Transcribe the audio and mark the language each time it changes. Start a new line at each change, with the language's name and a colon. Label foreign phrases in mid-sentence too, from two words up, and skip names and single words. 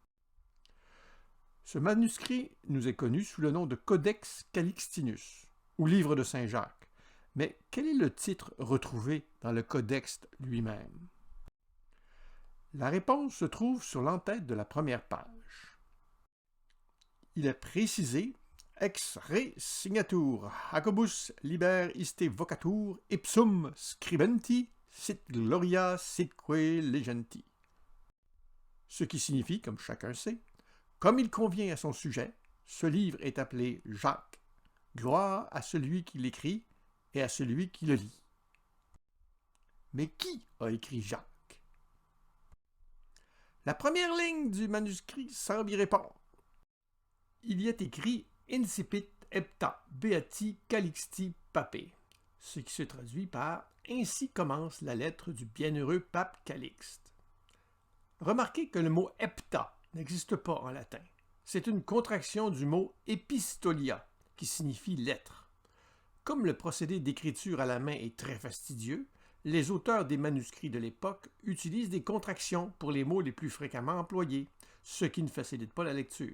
French: Ce manuscrit nous est connu sous le nom de Codex Calixtinus, ou Livre de Saint Jacques. Mais quel est le titre retrouvé dans le codex lui-même? La réponse se trouve sur l'entête de la première page. Il est précisé «
Latin: Ex re signatur Jacobus liber iste vocatur ipsum scribenti sit gloria sitque legenti
French: » ce qui signifie, comme chacun sait, comme il convient à son sujet, ce livre est appelé Jacques. Gloire à celui qui l'écrit et à celui qui le lit. Mais qui a écrit Jacques? La première ligne du manuscrit semble y répondre. Il y est écrit
Latin: Incipit hepta beati Calixti pape,
French: ce qui se traduit par Ainsi commence la lettre du bienheureux pape Calixte. Remarquez que le mot hepta n'existe pas en latin. C'est une contraction du mot epistolia, qui signifie lettre. Comme le procédé d'écriture à la main est très fastidieux, les auteurs des manuscrits de l'époque utilisent des contractions pour les mots les plus fréquemment employés, ce qui ne facilite pas la lecture.